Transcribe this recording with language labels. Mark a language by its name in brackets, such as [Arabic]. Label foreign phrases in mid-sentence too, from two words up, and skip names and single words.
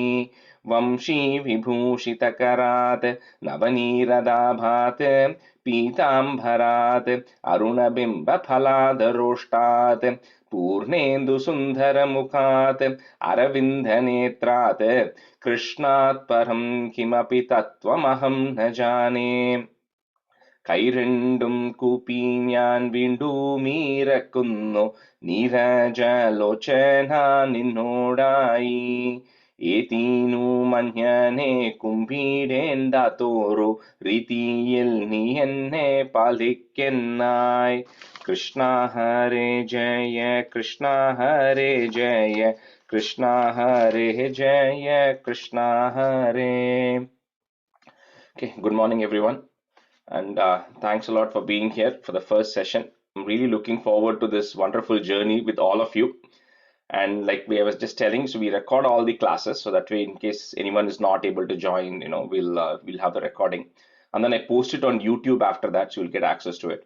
[Sanskrit] वंशी विभूषितकरात् नवनीरदाभात् पीताम्बरात् अरुणबिम्बफलादरोष्टात् पूर्णेन्दुसुन्दरमुखात् अरविन्दनेत्रात् कृष्णात् परं किमपि तत्त्वमहं न जाने। [Malayalam] കൈരണ്ടും കൂപ്പി ഞാൻ വീണ്ടുമീരക്കുന്നു നീരജലോചന നിന്നോടായി. ഏതീനു മഞ്ഞനെ കുമ്പിടേണ്ട തോറു രീതിയിൽ നീ എന്നെ പാലിക്കെന്നായി. [Sanskrit] कृष्ण हरे जय कृष्ण हरे जय कृष्ण हरे जय कृष्ण हरे. [English] Okay, good morning everyone. And thanks a lot for being here for the first session. I'm really looking forward to this wonderful journey with all of you. And like I was just telling, so we record all the classes so that way in case anyone is not able to join, we'll have the recording, and then I post it on YouTube after that, so you'll get access to it.